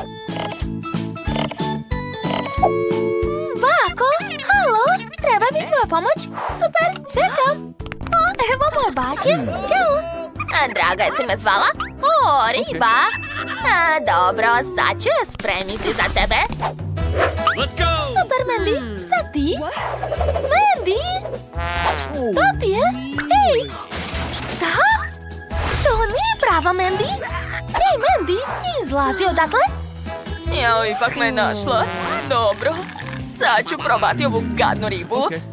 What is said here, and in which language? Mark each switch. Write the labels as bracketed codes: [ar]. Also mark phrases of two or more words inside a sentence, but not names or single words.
[sr] Bako, halo, treba mi tvoja pomoć. Super, čekam. Evo moj bake. Ćao. Draga, jesi me zvala? Riba. Dobro, sad ću je spremiti za tebe. [en] Let's go! [sr] Super, Mandy. Sad ti? Mandy? Šta ti je? Ej, šta? To nije prava, Mandy. Ej, Mandy, izlazi odatle. Jao, ipak me našla. Dobro, sad ću probati ovu gadnu ribu.